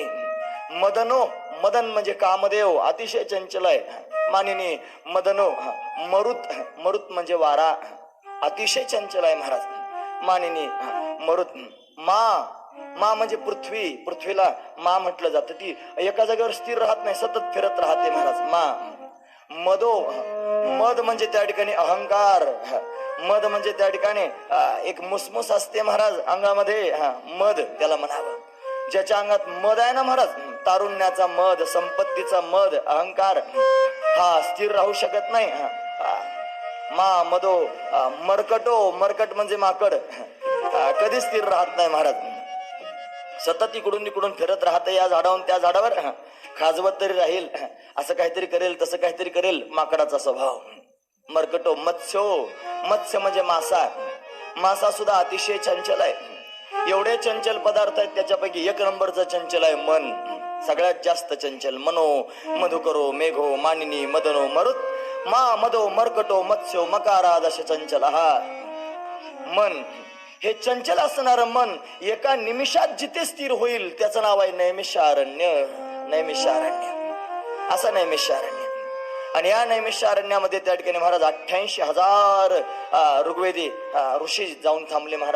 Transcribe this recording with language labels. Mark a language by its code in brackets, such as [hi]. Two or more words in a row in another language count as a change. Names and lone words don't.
[mr] मदनो, मदन म्हणजे कामदेव, अतिशय चंचल आहे [sa] मानिनी मदनो. [mr] मरुत, मरुत म्हणजे वारा, अतिशय चंचल आहे महाराज [sa] मानिनी मरुत. [mr] मा म्हणजे पृथ्वी, पृथ्वीला मा म्हटलं जातं. ती एका जागेवर स्थिर राहत नाही, सतत फिरत राहते महाराज. मा. मदो, मद म्हणजे त्या ठिकाणी अहंकार. मद म्हणजे त्या ठिकाणी एक मुसमुस असते महाराज अंगामध्ये, मद त्याला म्हणावं. ज्याच्या अंगात मद आहे ना महाराज, तारुण्याचा मद, संपत्तीचा मद, अहंकार, हा स्थिर राहू शकत नाही. [sa] मा मदो मर्कटो, [mr] मर्कट म्हणजे माकड, कधी स्थिर राहत नाही महाराज. सतत इकडून तिकडून फिरत राहते, या झाडावरून त्या झाडावर, खाजवत तरी राहील, असं काहीतरी करेल, तसं काहीतरी करेल, माकडाचा स्वभाव. मर्कटो. मत्स्यो, मत्स्य म्हणजे मासा. मासा सुद्धा अतिशय चंचल आहे. एवढे चंचल पदार्थ आहेत, त्याच्यापैकी एक नंबरचं चंचल आहे मन, सगळ्यात जास्त चंचल. [sa] मनो मधुकरो मेघो मानिनी मदनो मरुत मा मदो मर्कटो मत्स्यो मकारादश चंचल. [mr] हा मन, हे चंचल असणारं मन एका निमिषात जिथे स्थिर होईल त्याचं नाव आहे नैमिषारण्य. नैमिषारण्य, असं नैमिषारण्य. आणि या नैमिषारण्यामध्ये त्या ठिकाणी महाराज 88,000 ऋग्वेदी ऋषी जाऊन थांबले महाराज.